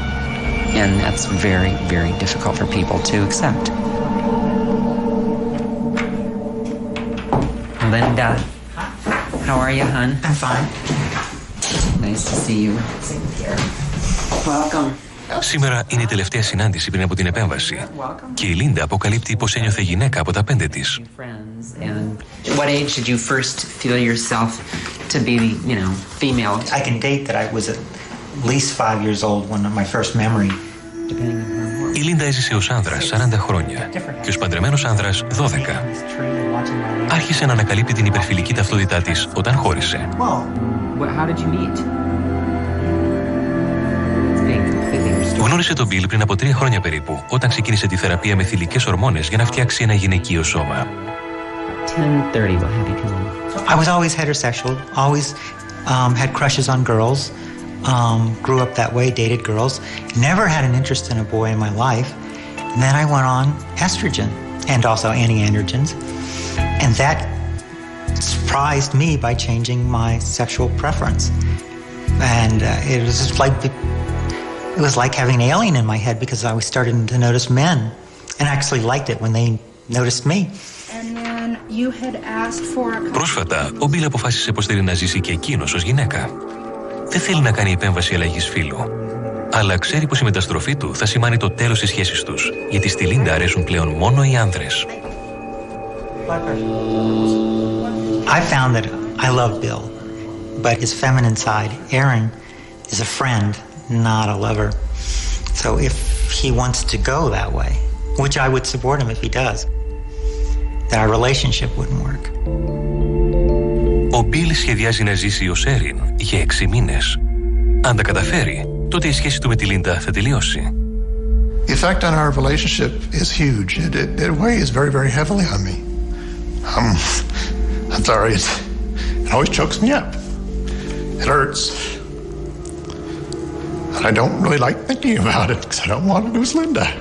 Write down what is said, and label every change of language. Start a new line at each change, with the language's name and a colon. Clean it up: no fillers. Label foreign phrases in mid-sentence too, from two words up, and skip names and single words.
Greek: And that's very, very difficult for people to accept. Linda, how are you, hon? I'm fine. Nice to see you. Same here. Welcome. Σήμερα είναι η τελευταία συνάντηση πριν από την επέμβαση και η Λίντα αποκαλύπτει πως ένιωθε γυναίκα από τα 5 της.
English: What age did you first feel yourself to be, female? I can date that I was at least 5 years old when my first memory.
Greek: Η Λίντα έζησε ως άνδρας 40 χρόνια και ως παντρεμένος άνδρας 12. Άρχισε να ανακαλύπτει την υπερφιλική ταυτότητά της όταν χώρισε.
English: How did you meet?
Greek: Γνώρισε τον Μπιλ πριν από 3 χρόνια περίπου, όταν ξεκίνησε τη θεραπεία με θηλυκές ορμόνες για να φτιάξει ένα γυναικείο σώμα.
English: 10:30 will have you come in. I was always heterosexual, always had crushes on girls, grew up that way, dated girls, never had an interest in a boy in my life. And then I went on estrogen and also anti-androgens. And that surprised me by changing my sexual preference. And it was just it was like having an alien in my head because I was starting to notice men and actually liked it when they noticed me.
Greek: Πρόσφατα, ο Μπιλ αποφάσισε πως θέλει να ζήσει και εκείνος ως γυναίκα. Δεν θέλει να κάνει επέμβαση αλλαγής φύλου, αλλά ξέρει πως η μεταστροφή του θα σημάνει το τέλος της σχέσης τους, γιατί στη Λίντα αρέσουν πλέον μόνο οι άνδρες.
English: I found that I love Bill, but his feminine side, Aaron, is a friend, not a lover. So if he wants to go that way, which I would support him if he does, that our relationship wouldn't work.
Greek: Ο Μπιλ σχεδιάζει να ζήσει ως Έριν για 6 μήνες. Αν τα καταφέρει, τότε η σχέση του με τη Λίντα θα τελειώσει.
English: The effect on our relationship is huge. It weighs very, very heavily on me. I'm sorry, it always chokes me up. It hurts. And I don't really like thinking about it because I don't want to lose Linda.